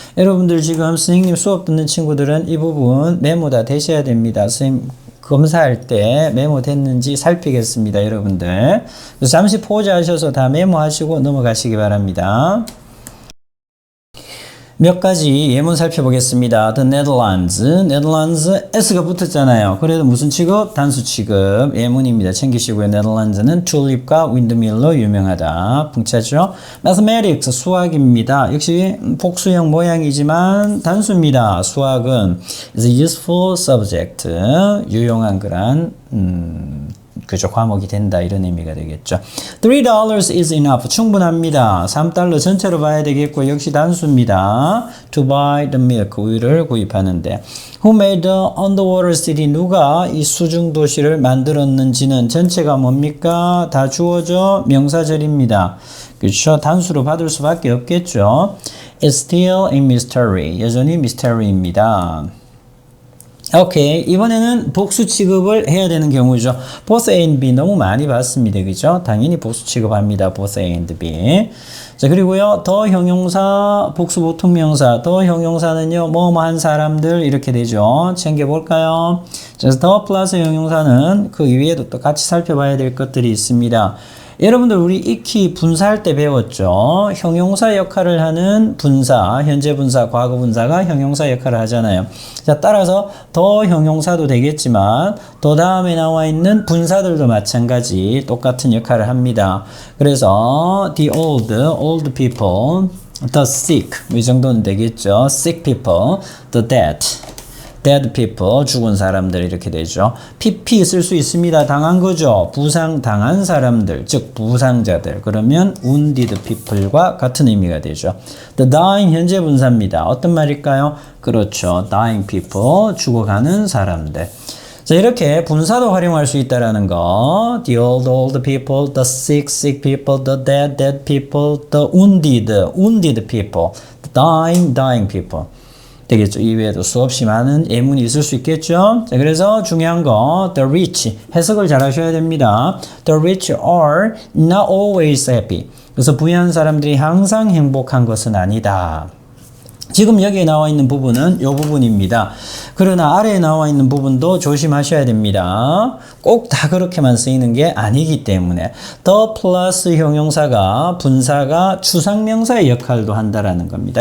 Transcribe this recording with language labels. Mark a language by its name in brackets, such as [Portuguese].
[Korean] 여러분들 지금 선생님 수업 듣는 친구들은 이 부분 메모 다 되셔야 됩니다. 선생님 검사할 때 메모 됐는지 살피겠습니다, 여러분들. 그래서 잠시 포즈하셔서 다 메모하시고 넘어가시기 바랍니다. 몇 가지 예문 살펴보겠습니다. The Netherlands, S가 붙었잖아요. 그래도 무슨 취급? 단수 취급. 예문입니다. 챙기시고요. Netherlands는 튤립과 윈드밀로 유명하다. 풍차죠. Mathematics, 수학입니다. 역시 복수형 모양이지만 단수입니다. 수학은 [English] is a useful subject, [Korean] 유용한 그런 그죠, 과목이 된다 이런 의미가 되겠죠. [English] $3 is enough, [Korean] 충분합니다. $3 전체로 봐야 되겠고 역시 단수입니다. [English] To buy the milk, [Korean] 우유를 구입하는데. [English] Who made the underwater city, [Korean] 누가 이 수중 도시를 만들었는지는 전체가 뭡니까? 다 주어져 명사절입니다. 그렇죠. 단수로 받을 수밖에 없겠죠. [English] It's still a mystery, [Korean] 여전히 미스터리입니다. 오케이. 이번에는 복수 취급을 해야 되는 경우죠. both A and B 너무 많이 봤습니다. 그죠? 당연히 복수 취급합니다. both A and B. 자, 그리고요. 더 형용사, 복수 보통명사. 더 형용사는요. 뭐뭐한 사람들 이렇게 되죠. 챙겨볼까요? 그래서 더 플러스 형용사는 그 이외에도 또 같이 살펴봐야 될 것들이 있습니다. 여러분들 우리 익히 분사할 때 배웠죠. 형용사 역할을 하는 분사, 현재 분사, 과거 분사가 형용사 역할을 하잖아요. 자, 따라서 더 형용사도 되겠지만 더 다음에 나와 있는 분사들도 마찬가지 똑같은 역할을 합니다. [English] 그래서 the old people, the sick [Korean] 이 정도는 되겠죠. [English] sick people, the dead people, [Korean] 죽은 사람들 이렇게 되죠. PP 쓸 수 있습니다. 당한 거죠. 부상 당한 사람들, 즉 부상자들. 그러면 wounded people과 같은 의미가 되죠. The dying 현재 분사입니다. 어떤 말일까요? 그렇죠. [English] dying people, [Korean] 죽어가는 사람들. 자, 이렇게 분사도 활용할 수 있다라는 거. [English] The old people, the sick people, the dead people, the wounded people, the dying people. [Korean] 되겠죠. 이외에도 수없이 많은 예문이 있을 수 있겠죠. 자, 그래서 중요한 거 the rich 해석을 잘 하셔야 됩니다. [English] The rich are not always happy. [Korean] 그래서 부유한 사람들이 항상 행복한 것은 아니다. 지금 여기에 나와 있는 부분은 이 부분입니다. 그러나 아래에 나와 있는 부분도 조심하셔야 됩니다. 꼭 다 그렇게만 쓰이는 게 아니기 때문에 the 플러스 형용사가 분사가 추상명사의 역할도 한다라는 겁니다.